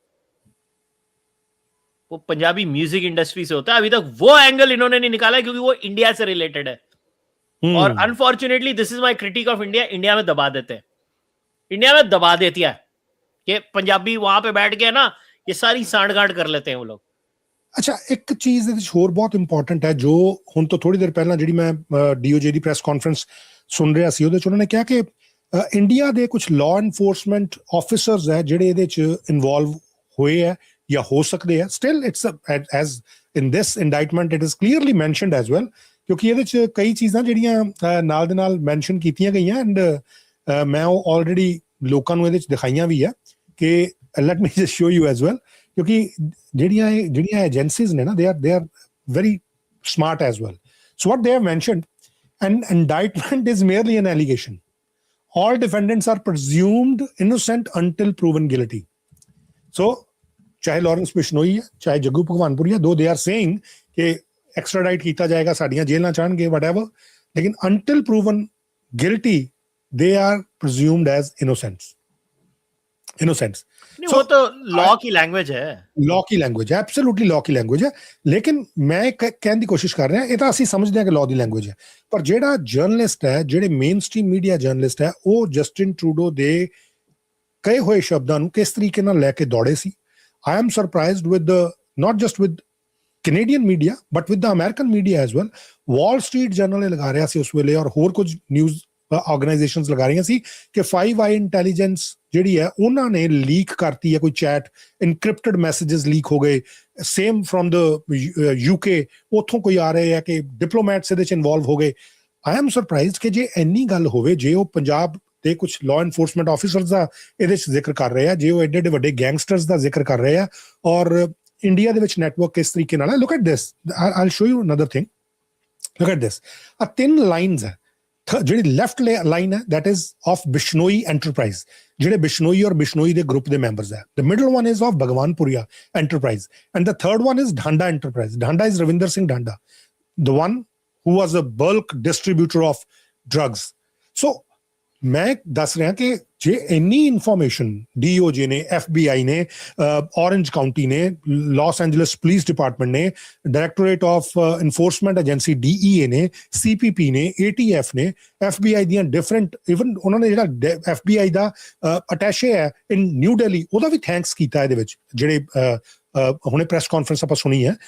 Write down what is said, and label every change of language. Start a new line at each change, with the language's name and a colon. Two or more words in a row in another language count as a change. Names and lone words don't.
Hindi: वो पंजाबी म्यूजिक इंडस्ट्री से होता है अभी तक वो एंगल इन्होंने नहीं निकाला है क्योंकि वो इंडिया से रिलेटेड है और
English: unfortunately this is my critique of India
Hindi: इंडिया में दबा देते हैं इंडिया में दबा देती है कि पंजाबी वहां पे बैठ के ना ये सारी सांठ-गांठ कर लेते हैं वो लोग
Punjabi: ਅੱਛਾ ਇੱਕ ਚੀਜ਼ ਇਹਦੇ ਵਿੱਚ ਹੋਰ ਬਹੁਤ ਇੰਪੋਰਟੈਂਟ ਹੈ ਜੋ ਹੁਣ ਤੋਂ ਥੋੜੀ ਦੇਰ ਪਹਿਲਾਂ ਜਿਹੜੀ ਮੈਂ DOJ ਦੀ
English: press conference
Punjabi: ਸੁਣ ਰਿਹਾ ਸੀ ਉਹਦੇ ਚ ਉਹਨਾਂ ਨੇ ਕਿਹਾ ਕਿ ਇੰਡੀਆ ਦੇ ਕੁਝ
English: law enforcement officers
Punjabi: ਹੈ ਜਿਹੜੇ ਇਹਦੇ ਚ ਇਨਵੋਲਵ ਹੋਏ ਹੈ ਜਾਂ ਹੋ ਸਕਦੇ ਆ
English: still it's as in this indictment it is clearly mentioned as well
Punjabi: ਕਿਉਂਕਿ ਇਹਦੇ ਚ ਕਈ ਚੀਜ਼ਾਂ ਜਿਹੜੀਆਂ ਨਾਲ ਦੇ ਨਾਲ ਮੈਂਸ਼ਨ ਕੀਤੀਆਂ ਗਈਆਂ ਐਂਡ ਮੈਂ ਉਹ ਆਲਰੇਡੀ ਲੋਕਾਂ ਨੂੰ ਇਹਦੇ ਚ ਦਿਖਾਈਆਂ ਵੀ ਹੈ ਕਿ
English: let me just show you as well
Punjabi: ਕਿਉਂਕਿ ਜਿਹੜੀਆਂ ਏਜੰਸੀਜ਼ ਨੇ ਨਾ
English: they are very smart as well so what they have mentioned an indictment is merely an allegation all defendants are presumed innocent until proven guilty so
Punjabi: ਚਾਹੇ ਲਾਰੈਂਸ ਬਿਸ਼ਨੋਈ ਹੈ ਚਾਹੇ ਜੱਗੂ ਭਗਵਾਨਪੁਰੀ ਹੈ ਦੋ
English: they are saying
Punjabi: ਕਿ extradite ਕੀਤਾ ਜਾਏਗਾ ਸਾਡੀਆਂ ਜੇਲ੍ਹਾਂ ਚਾਹਣਗੇ whatever ਲੇਕਿਨ
English: until proven guilty they are presumed as innocents
Hindi: नहीं, so, वो तो लॉ की लैंग्वेज है एब्सोल्युटली लॉ की लैंग्वेज है लेकिन मैं कहने
Punjabi: ਦੀ ਕੋਸ਼ਿਸ਼ ਕਰ ਰਿਹਾ ਇਹ ਤਾਂ ਅਸੀਂ ਸਮਝਦੇ ਹਾਂ ਕਿ ਲॉ ਦੀ ਲੈਂਗੁਏਜ ਹੈ ਪਰ ਜਿਹੜਾ ਜਰਨਲਿਸਟ ਹੈ ਜਿਹੜੇ
English: main stream media journalist
Punjabi: ਹੈ ਉਹ ਜਸਟਿਨ ਟਰੂਡੋ ਦੇ ਕਹੇ ਹੋਏ ਸ਼ਬਦਾਂ ਨੂੰ ਕਿਸ ਤਰੀਕੇ ਨਾਲ ਲੈ ਕੇ ਦੌੜੇ ਸੀ
English: I am surprised with not just with Canadian media but with the American media as well
Punjabi: Wall Street Journal ਲਗਾ ਰਿਹਾ ਸੀ ਉਸ ਵੇਲੇ ਔਰ ਹੋਰ ਕੁਝ
English: news organisations
Punjabi: ਲਗਾ ਰਹੀਆਂ ਸੀ ਕਿ 5i ਇੰਟੈਲੀਜੈਂਸ ਜਿਹੜੀ ਹੈ ਉਹਨਾਂ ਨੇ ਲੀਕ ਕਰਤੀ ਹੈ ਕੋਈ
English: chat encrypted messages
Punjabi: ਲੀਕ ਹੋ ਗਏ
English: same from the UK
Punjabi: ਉੱਥੋਂ ਕੋਈ ਆ ਰਹੇ ਹੈ ਕਿ ਡਿਪਲੋਮੈਟਸ ਇਹਦੇ ਚ ਇਨਵੋਲਵ ਹੋ ਗਏ
English: I am surprised
Punjabi: ਕਿ ਜੇ ਇੰਨੀ ਗੱਲ ਹੋਵੇ ਜੇ ਉਹ ਪੰਜਾਬ ਦੇ ਕੁਝ
English: law enforcement officers
Punjabi: ਦਾ ਇਹਦੇ ਚ ਜ਼ਿਕਰ ਕਰ ਰਹੇ ਆ ਜੇ ਉਹ ਐਡੇ ਵੱਡੇ ਗੈਂਗਸਟਰਸ ਦਾ ਜ਼ਿਕਰ ਕਰ ਰਹੇ ਆ ਔਰ ਇੰਡੀਆ ਦੇ ਵਿੱਚ ਨੈਟਵਰਕ ਕਿਸ ਤਰੀਕੇ ਨਾਲ ਹੈ
English: look at this I'll show you another thing look at this
Punjabi: ਆ 3 ਲਾਈਨਸ ਹੈ ਜਿਹੜੀ
English: left line
Punjabi: ਹੈ
English: that is of Bishnoi enterprise
Punjabi: ਜਿਹੜੇ ਬਿਸ਼ਨੋਈ ਔਰ ਬਿਸ਼ਨੋਈ ਦੇ ਗਰੁੱਪ ਦੇ
English: ਮੈਂਬਰਸ ਹੈ the middle one is of Bhagwanpuria enterprise and the third one is Dhanda enterprise Dhanda is Ravinder Singh Dhanda the one who was a bulk distributor of drugs so
Punjabi: ਮੈਂ ਦੱਸ ਰਿਹਾ ਕਿ ਜੇ ਇੰਨੀ ਇਨਫੋਰਮੇਸ਼ਨ DOJ ਨੇ, FBI ਨੇ, ਔਰੰਜ ਕਾਉਂਟੀ ਨੇ, ਲਾਸ ਐਂਜਲਸ ਪੁਲਿਸ ਡਿਪਾਰਟਮੈਂਟ ਨੇ,
English: Directorate of Enforcement Agency
Punjabi: DEA ਨੇ, CPP ਨੇ, ATF ਨੇ, FBI ਦੀਆਂ ਡਿਫਰੈਂਟ, ਇਵਨ ਉਹਨਾਂ ਨੇ ਜਿਹੜਾ FBI ਦਾ ਅਟੈਸ਼ੇ ਹੈ ਇਨ ਨਿਊ ਦਿੱਲੀ, ਉਹਦਾ ਵੀ ਥੈਂਕਸ ਕੀਤਾ ਇਹਦੇ ਵਿੱਚ, ਜਿਹੜੇ ਹੁਣੇ
English: press conference
Punjabi: ਆਪਾਂ ਸੁਣੀ ਹੈ।